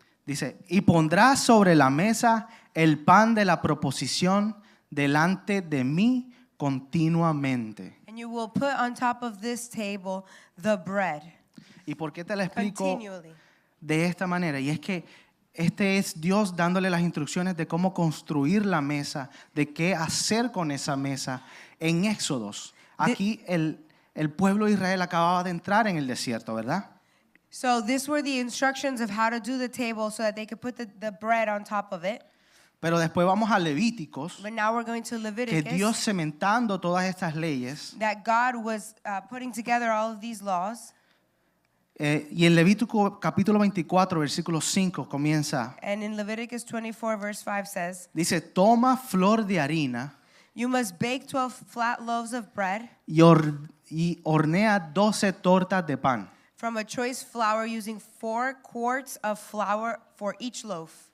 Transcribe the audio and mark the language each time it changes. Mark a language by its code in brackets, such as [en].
[es] Dice, y pondrás sobre la mesa el pan de la proposición delante de mí continuamente. [en] And you will put on top of this table the bread [es] ¿Y por qué te la explico [en] continually? [es] de esta manera? Y es que este es Dios dándole las instrucciones de cómo construir la mesa, de qué hacer con esa mesa en Éxodos. Aquí el pueblo de Israel acababa de entrar en el desierto, ¿verdad? [en] So these were the instructions of how to do the table so that they could put the bread on top of it. [es] Pero después vamos a Levíticos, [en] But now we're going to [es] que [en] Leviticus, [es] Dios cementando todas estas leyes. [en] that God was putting together all of these laws. [es] Y en Levítico capítulo 24, versículo 5 comienza, [en] And in Leviticus 24, verse 5 says, [es] dice, toma flor de harina [en] you must bake 12 flat loaves of bread [es] y hornea 12 tortas de pan. [en] from a choice flour using 4 quarts of flour for each loaf.